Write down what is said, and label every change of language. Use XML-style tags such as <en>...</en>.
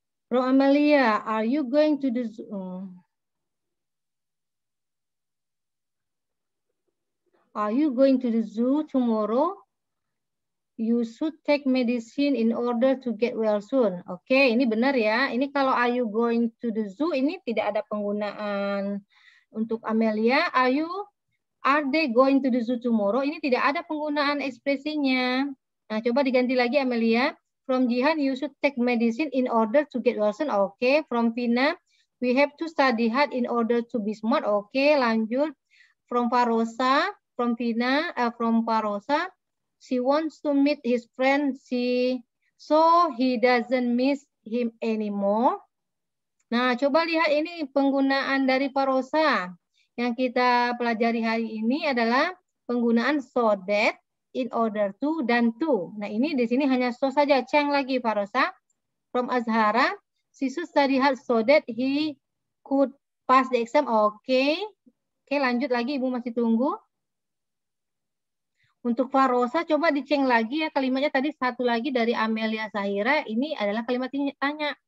<en>From Amelia, are you going to the zoo? Are you going to the zoo tomorrow? You should take medicine in order to get well soon.</en> <id>Oke, ini benar ya. Ini kalau</id> <en>are you going to the zoo,</en> <id>ini tidak ada penggunaan untuk Amelia.</id> <en>Are they going to the zoo tomorrow?</en> <id>Ini tidak ada penggunaan ekspresinya. Nah, coba diganti lagi Amelia.</id> <en>From Jihan, you should take medicine in order to get well soon. Oke, from Vina, we have to study hard in order to be smart. Oke, lanjut. From Farosa, from Farosa, she wants to meet his friend, so he doesn't miss him anymore.</en> <id>Nah, coba lihat ini penggunaan dari Farosa. Yang kita pelajari hari ini adalah penggunaan so that, in order to, dan to. Nah, ini di sini hanya so saja. Ceng lagi Farosa.</id> <en>From Azhara, she should study hard so that he could pass the exam.</en> <id>Oke, lanjut lagi. Ibu masih tunggu. Untuk Farosa, coba diceng lagi ya kalimatnya tadi satu lagi dari Amelia Sahira. Ini adalah kalimat tanya.</id>